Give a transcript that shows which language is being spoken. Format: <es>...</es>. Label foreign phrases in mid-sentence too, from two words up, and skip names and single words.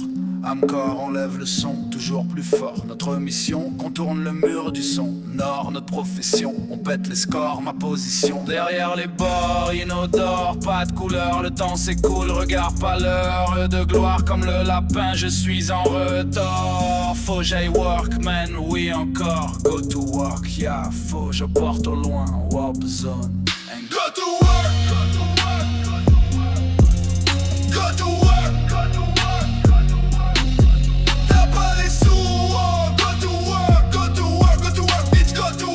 <fr>Encore, on lève le son, toujours plus fort. Notre mission, contourne le mur du son. Nord, notre profession, on pète les scores, ma position. Derrière les bords, inodore, pas de couleur, le temps s'écoule, regarde pas l'heure de gloire comme le lapin, je suis en retard. Faut j'aille work, man, oui encore.</fr> <en>Go to work, yeah,</en> <fr>faut je porte au loin,</fr> <en>warp zone. And go to work, go to work, go to work, go to work.</en> <fr>T'as pas les sous,</fr> <en>oh, go to work, go to work, go to work, bitch, go</en>